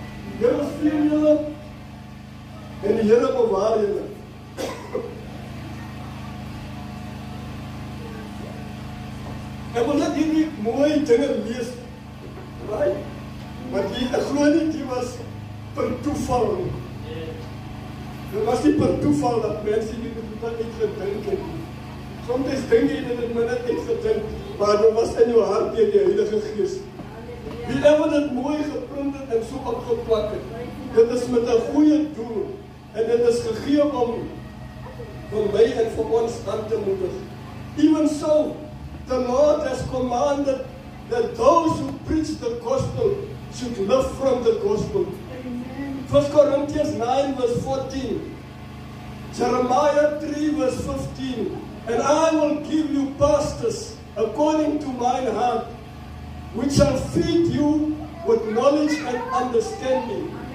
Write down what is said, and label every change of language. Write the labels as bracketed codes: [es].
[af] Die Here seën julle en die Here bewaar julle. Ek wil net hierdie mooi dinge lees. Right? ek glo nie die was per toeval nie. Dit was nie per toeval dat mense nie dit uitgedink het nie. Soms dink jy dat dit maar net uitgedink, maar dit was in jou hart deur die Heilige Gees. Wie nou dit mooi geprint het en so opgeplak het, dit is met 'n goeie doel en dit is gegee om vir my en vir ons aan te moedig. [en] Even so, the Lord has commanded that those who preach the gospel should live from the gospel. 1 Corinthians 9 verse 14, Jeremiah 3 verse 15, and I will give you pastors according to mine heart, which shall feed you with knowledge and understanding.